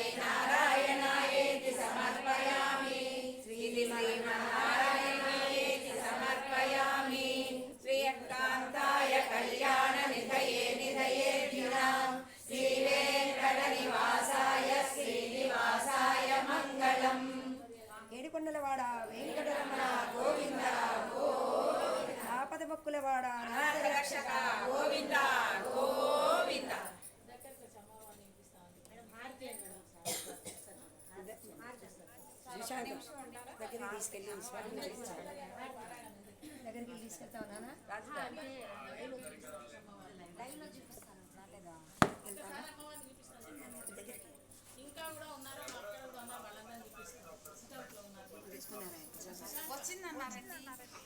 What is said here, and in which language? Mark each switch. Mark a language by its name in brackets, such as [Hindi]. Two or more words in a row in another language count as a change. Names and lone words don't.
[Sanskrit] नारायणायेति समर्पयामि श्रीमन्नारायणायेति समर्पयामि श्रीयकान्ताय कल्याणनिधये निधयेऽर्जुनां श्रीवेङ्कटनिवासाय श्रीनिवासाय मङ्गलम् [Telugu] ఏడుకొండలవాడ వెంకటరమణ గోవింద గోవింద ఆపదమొక్కులవాడ రక్షక గోవింద గోవింద దగ్గరికి తీసుకెళ్ళి దగ్గరికి తీసుకెళ్తా ఉన్నానా ఇంకా కూడా ఉన్నారు వచ్చిందన్నారండి